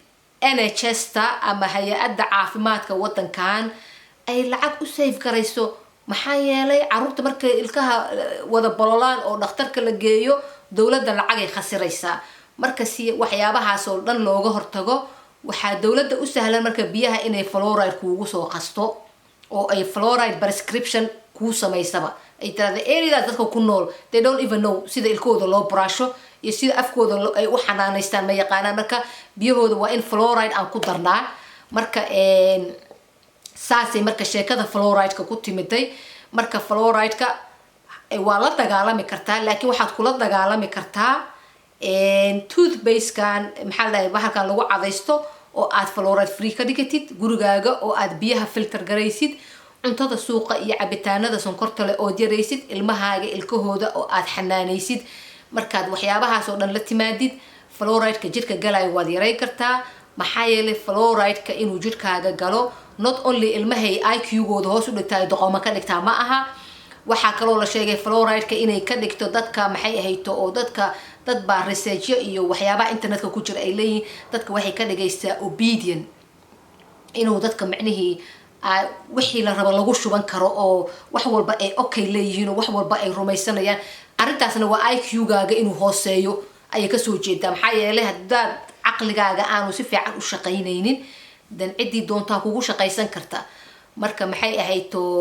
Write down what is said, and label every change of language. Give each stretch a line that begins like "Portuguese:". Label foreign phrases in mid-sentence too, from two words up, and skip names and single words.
Somali: NHS-ta ama hay'adda caafimaadka wadankan ay lacag u save garayso maxaa yeelay caruurta marka ilkaha wada bololaan oo dhakhtarka la geeyo dawladda lacag ay khasiraysaa marka si waxyaabahaas oo dhan looga hortago waxaa dawladda u sahlan marka biyaha inay fluoride kuugu soo qasto oo ay
English: fluoride prescription
Somali: ku samaysaba ay tirada areadaas dadka ku nool
English: they don't even know
Somali: sida ilkooda loo brush iyo sida afkooda ay u xanaaneystaan ma yaqaanaan marka biyahooda waa in fluoride aan ku darnaa marka saasay marka sheekada fluoride-ka ku timiday marka fluoride-ka waa la dagaalami kartaa laakiin waxaad kula dagaalami kartaa toothpaste-kan maxaa la dhahay bahalkan lagu cadaysto oo aad
English: fluoride free
Somali: ka dhigatid gurigaaga oo aad biyaha filter garaysid cuntada suuqa iyo cabitaanada sonkorta leh oo yaraysid ilmahaaga ilkahooda oo aad xanaanaysid markaad waxyaabahaas oo dhan la timaadid fluoride-ka jirka galay waad yaray kartaa maxaa yeelay fluoride-ka inuu jirkaaga galo
English: not only
Somali: ilmahay IQ-gooda hoos u dhigtaa doqoma ka dhigtaa ma aha waxaa kaloo la sheegay fluoride-ka inay ka dhigto dadka maxay ahayto oo dad baa research iyo waxyaabaha internetka ku jira ay leeyihiin dadka waxay ka dhigaysaa obedient inuu dadka macnihii wixii la rabo lagu shuban karo oo wax walba ay okay leeyihiin oo wax walba ay rumaysanayaan arrintaasna waa IQ-gaaga inuu hooseeyo ayay ka soo jeedaa maxaa yeelay haddaad caqligaaga aanu si fiican u shaqaynaynin dan cidii doontaa kugu shaqaysan karta marka maxay ahayto